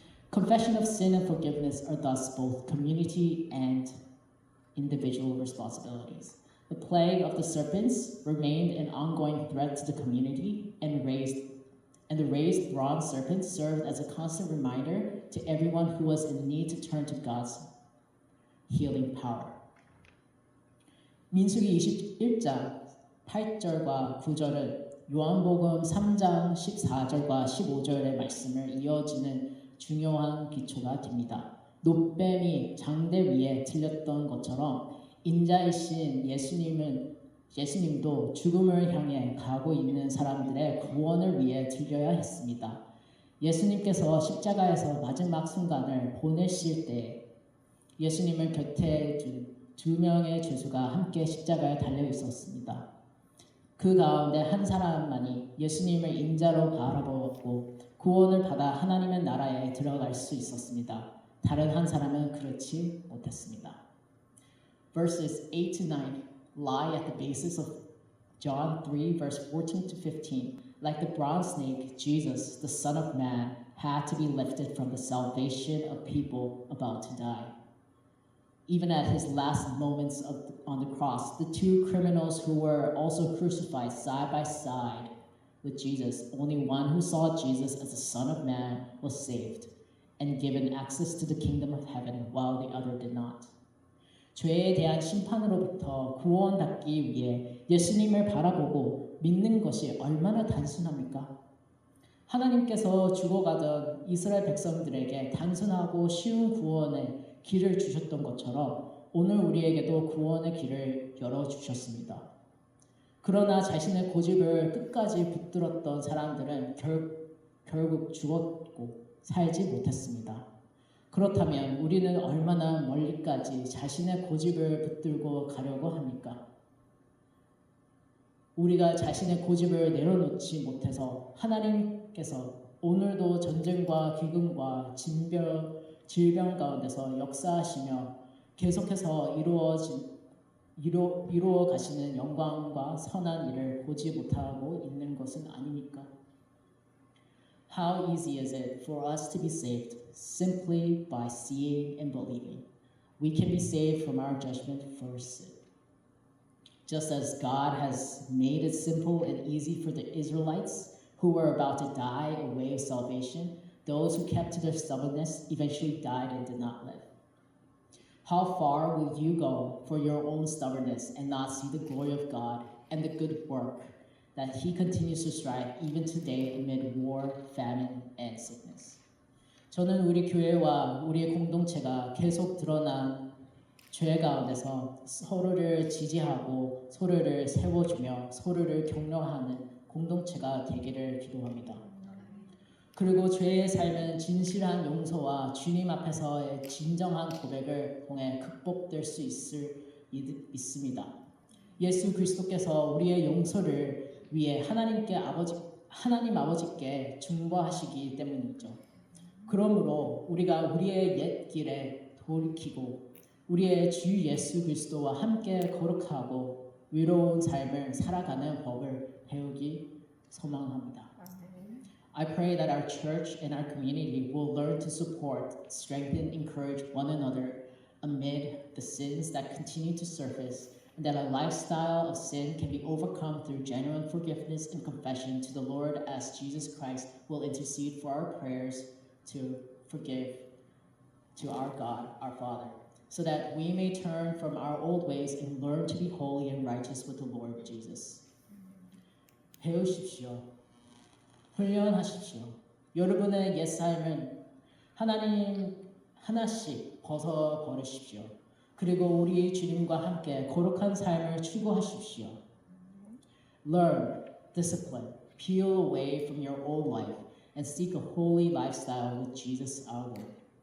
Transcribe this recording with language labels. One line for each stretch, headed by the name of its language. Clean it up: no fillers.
English: Confession of sin and forgiveness are thus both community and individual responsibilities. The plague of the serpents remained an ongoing threat to the community, and the raised bronze serpent served as a constant reminder to everyone who was in need to turn to God's healing power.
Korean: 민수기 21장 8절과 9절은 요한복음 3장 14절과 15절의 말씀을 이어지는 중요한 기초가 됩니다. 노뱀이 장대 위에 들렸던 것처럼 인자이신 예수님도 죽음을 향해 가고 있는 사람들의 구원을 위해 들려야 했습니다. 예수님께서 십자가에서 마지막 순간을 보내실 때 예수님을 곁에 둔 2명의 죄수가 함께 십자가에 달려 있었습니다. 그 가운데 한 사람만이 예수님을 인자로 바라보고 구원을 받아 하나님의 나라에 들어갈 수 있었습니다. 다른 한 사람은 그렇지 못했습니다.
English: Verses 8 to 9 lie at the basis of John 3 verse 14 to 15. Like the bronze snake, Jesus, the Son of Man, had to be lifted from the salvation of people about to die. Even at his last moments on the cross, the two criminals who were also crucified side by side with Jesus, only one who saw Jesus as the Son of Man was saved and given access to the kingdom of heaven, while the other did not.
Korean: 죄에 대한 심판으로부터 구원받기 위해 예수님을 바라보고 믿는 것이 얼마나 단순합니까? 하나님께서 죽어가던 이스라엘 백성들에게 단순하고 쉬운 구원의 길을 주셨던 것처럼 오늘 우리에게도 구원의 길을 열어주셨습니다. 그러나 자신의 고집을 끝까지 붙들었던 사람들은 결국 죽었고 살지 못했습니다. 그렇다면 우리는 얼마나 멀리까지 자신의 고집을 붙들고 가려고 합니까? 우리가 자신의 고집을 내려놓지 못해서 하나님께서 오늘도 전쟁과 기근과 질병 가운데서 역사하시며 계속해서 이루어 가시는 영광과 선한 일을 보지 못하고 있는 것은 아닙니까?
English: How easy is it for us to be saved simply by seeing and believing? We can be saved from our judgment for sin. Just as God has made it simple and easy for the Israelites who were about to die a way of salvation, those who kept to their stubbornness eventually died and did not live. How far will you go for your own stubbornness and not see the glory of God and the good work that He continues to strive even today amid war, famine, and sickness?
Korean: 저는 우리 교회와 우리의 공동체가 계속 드러난 죄 가운데서 서로를 지지하고 서로를 세워주며 서로를 격려하는 공동체가 되기를 기도합니다. 그리고 죄의 삶은 진실한 용서와 주님 앞에서의 진정한 고백을 통해 극복될 수 있습니다. 예수 그리스도께서 우리의 용서를 위해 하나님 아버지께 중보하시기 때문이죠. 그러므로 우리가 우리의 옛 길에 돌이키고 우리의 주 예수 그리스도와 함께 거룩하고 위로운 삶을 살아가는 법을 배우기 소망합니다.
English: I pray that our church and our community will learn to support, strengthen, encourage one another amid the sins that continue to surface, and that a lifestyle of sin can be overcome through genuine forgiveness and confession to the Lord as Jesus Christ will intercede for our prayers to forgive to our God, our Father, so that we may turn from our old ways and learn to be holy and righteous with the Lord Jesus.
Korean: 배우십시오. 훈련하십시오. 여러분의 옛삶은 하나님 하나씩 벗어버리십시오. 그리고 우리 주님과 함께 거룩한 삶을 추구하십시오.
English: Learn, discipline, peel away from your old life and seek a holy lifestyle with Jesus our Lord.